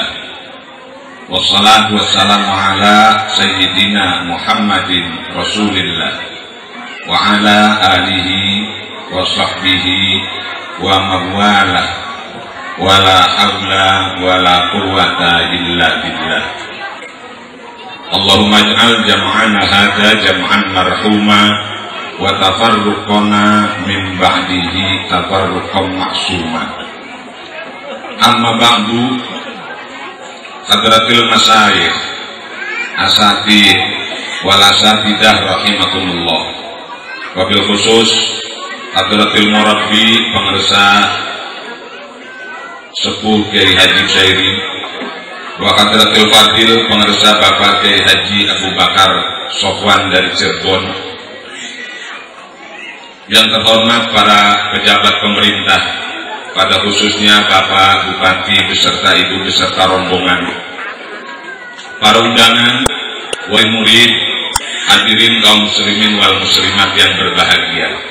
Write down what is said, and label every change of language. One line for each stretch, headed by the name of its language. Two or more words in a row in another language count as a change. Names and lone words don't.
Arabic: والصلاة والسلام على سيدنا محمد رسول الله وعلى آله وصحبه ومن والاه ولا حول ولا قوة إلا بالله. اللهم اجعل جمعنا هذا جمعا مرحوما وتفرقنا من بعده تفرقا معصوما. أما بعد حضرات المشايخ الأساتذة والأستاذات رحمكم الله. وبالخصوص حضرة المربي
Sundanese: pengersa sepuh
Indonesian: Kiai Haji Busairi
Arabic: وحضرة الفاضل
Indonesian: pengersa Bapak Kiai Haji Abu Bakar Sofwan dari Cirebon. Yang terhormat para pejabat pemerintah, pada khususnya Bapak Bupati beserta Ibu beserta rombongan, para undangan, wahai murid, hadirin kaum
Arabic: المسلمين والمسلمات
Indonesian: yang berbahagia.